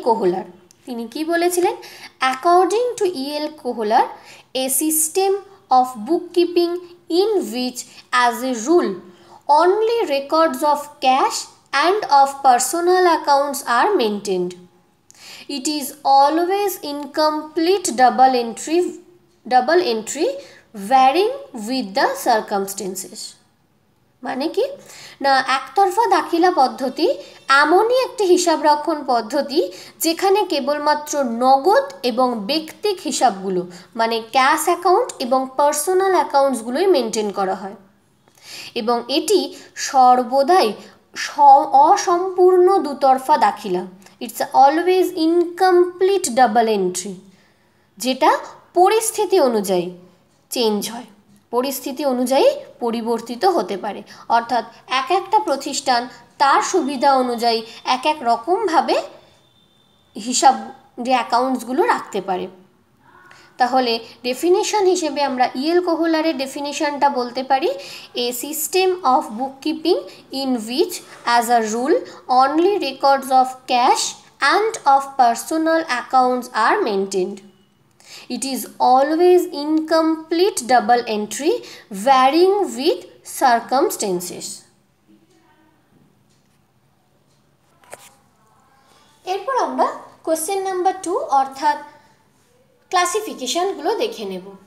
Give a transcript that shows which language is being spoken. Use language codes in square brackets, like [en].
[bn] কোহলার, তিনি কি বলেছিলেন? [en] according to [bn] E.L. [en] Kohler, a system of book keeping in which as a rule only records of cash and of personal accounts are maintained. It is always incomplete double entry varying with the circumstances. [bn] মানে কি না, একতরফা দাখিলা পদ্ধতি এমনই একটি হিসাবরক্ষণ পদ্ধতি যেখানে কেবলমাত্র নগদ এবং ব্যক্তিক হিসাবগুলো মানে ক্যাশ অ্যাকাউন্ট এবং পার্সোনাল অ্যাকাউন্টসগুলোই মেনটেন করা হয়, এবং এটি সর্বদাই অসম্পূর্ণ দুতরফা দাখিলা, [en] it's always incomplete double entry, [bn] যেটা পরিস্থিতি অনুযায়ী চেঞ্জ হয়, পরিস্থিতি অনুযায়ী পরিবর্তিত হতে পারে। অর্থাৎ এক একটা প্রতিষ্ঠান তার সুবিধা অনুযায়ী এক এক রকমভাবে হিসাব যে অ্যাকাউন্টসগুলো রাখতে পারে। তাহলে ডেফিনেশন হিসেবে আমরা ইএল কোহলারের ডেফিনেশনটা বলতে পারি, [en] A system of bookkeeping in which as a rule only records of cash and of personal accounts are maintained. It is always incomplete double entry varying with circumstances. [bn] এরপর আমরা কোশ্চেন নাম্বার 2 অর্থাৎ ক্লাসিফিকেশনগুলো দেখে নেব।